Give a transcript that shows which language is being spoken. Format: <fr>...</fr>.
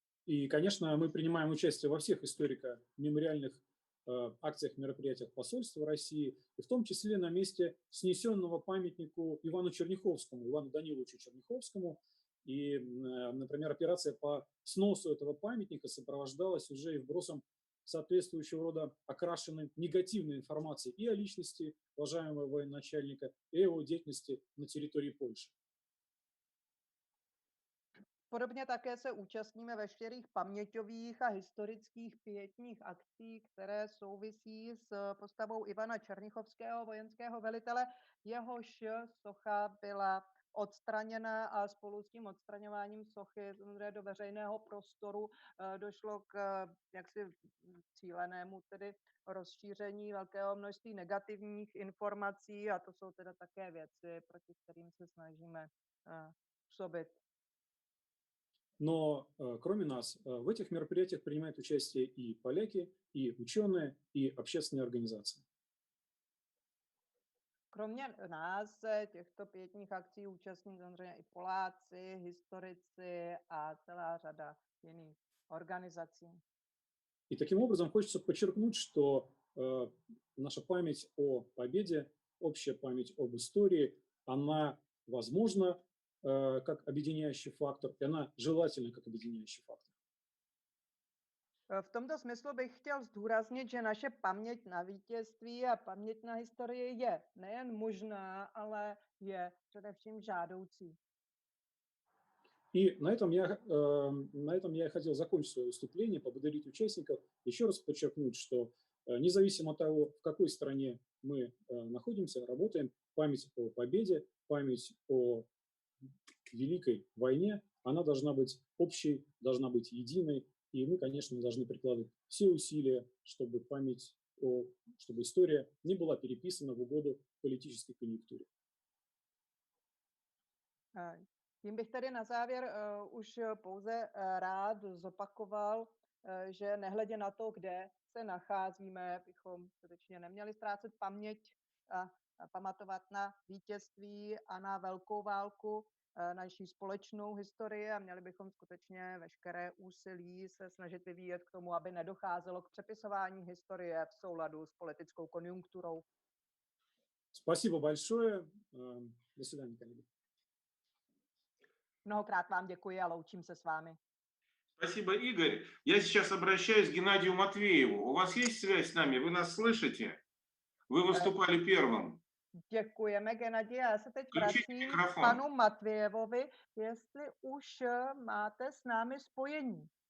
<ru>И, конечно, мы принимаем участие во всех историко-мемориальных акциях, мероприятиях посольства России, и в том числе на месте снесенного памятнику Ивану Черняховскому, Ивану Даниловичу Черняховскому. И, например, операция по сносу этого памятника сопровождалась уже и вбросом соответствующего рода окрашенной негативной информации и о личности уважаемого военачальника, и о его деятельности на территории Польши.</ru> <cs>Podobně také se účastníme veškerých paměťových a historických pietních akcí, které souvisí s postavou Ivana Černichovského, vojenského velitele. Jehož socha byla odstraněna a spolu s tím odstraňováním sochy do veřejného prostoru došlo k jaksi cílenému tedy rozšíření velkého množství negativních informací a to jsou teda také věci, proti kterým se snažíme působit.</cs> <ru>Но кроме нас в этих мероприятиях принимают участие и поляки, и ученые, и общественные организации.</ru> <cs>Kromě nás se těchto pietních akcí účastní samozřejmě i Poláci, historici a celá řada jiných organizací.</cs> <ru>И таким образом хочется подчеркнуть, что наша память о победе, общая память об истории, она возможна как объединяющий фактор, и она желательна как объединяющий фактор.</ru> <cs>V tomto smyslu bych chtěl zdůraznit, že naše paměť na vítězství a paměť na historii je nejen možná, ale je především žádoucí.</cs> <ru>И на этом я хотел закончить свое выступление, поблагодарить участников, еще раз подчеркнуть, что независимо от того, в какой стране мы находимся, работаем, память о победе, память о Великой войне, она должна быть общей, должна быть единой, и мы, конечно, должны прикладывать все усилия, чтобы чтобы история не была переписана в угоду политической конъюнктуре.</ru> <cs>Tím bych tady na závěr už pouze rád zopakoval, že nehledě na to, kde se nacházíme, bychom skutečně neměli ztrácet paměť a pamatovat na vítězství a na velkou válku, naší společnou historii a měli bychom skutečně veškeré úsilí se snažit vyvíjet k tomu, aby nedocházelo k přepisování historie v souladu s politickou konjunkturou.</cs> <ru>Спасибо большое. До свидания, коллеги.</ru> <cs>Mnohokrát vám děkuji a loučím se s vámi.</cs> <ru>Спасибо, Игорь. Я сейчас обращаюсь к Геннадию Матвееву. У вас есть связь с нами? Вы нас слышите? Вы выступали первым.</ru> <cs>Děkujeme, Gennadi. Já se teď</cs> <ru>Включите</ru> <cs>vracím k</cs> <ru>микрофон.</ru> <cs>panu Matvějevovi, jestli už máte s námi spojení.</cs>